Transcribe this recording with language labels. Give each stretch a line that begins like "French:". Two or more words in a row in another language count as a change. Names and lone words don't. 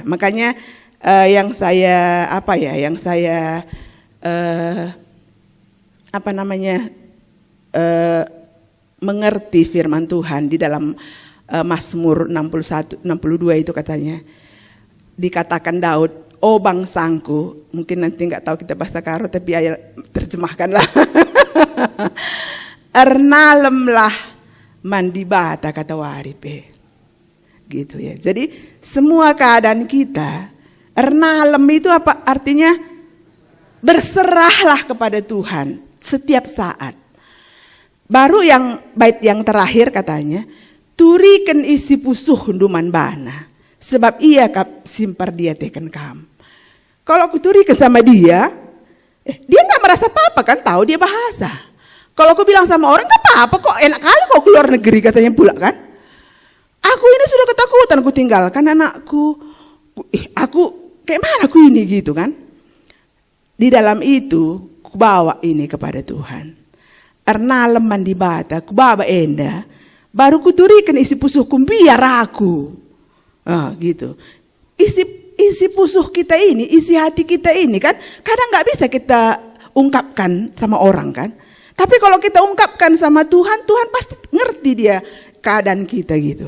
Indonesian: Makanya yang saya mengerti firman Tuhan di dalam Mazmur 61-62 itu katanya, dikatakan Daud,
Batak Karo: oh bangsangku,
Indonesian: mungkin nanti nggak tahu kita bahasa Karo tapi ayat terjemahkanlah.
Batak Karo: Ernalemlah mandi bata kata waripe,
Indonesian: gitu ya. Jadi semua keadaan kita, ernalem itu apa artinya? Berserahlah kepada Tuhan setiap saat. Baru yang bait yang terakhir katanya,
Batak Karo: turiken isi pusuh hunduman bana, sebab ia kap simpar dia teken kam.
Indonesian: Kalau
Batak Karo: aku turiken
Indonesian: sama dia, dia nggak merasa apa-apa kan, tahu dia bahasa. Kalau aku bilang sama orang nggak apa-apa kok, enak kali kok keluar negeri katanya pula kan. Aku ini sudah ketakutan, aku tinggalkan anakku. Aku kayak mana aku ini gitu kan. Di dalam itu ku bawa ini kepada Tuhan.
Batak Karo: Ernalem mandi bata, ku bawa enda.
Indonesian: Baru ku turikan
Batak Karo: isi pusuhku
Indonesian: biar aku. Gitu.
Batak Karo: Isi pusuh
Indonesian: kita ini, isi hati kita ini kan kadang nggak bisa kita ungkapkan sama orang kan. Tapi kalau kita ungkapkan sama Tuhan, Tuhan pasti ngerti dia keadaan kita gitu.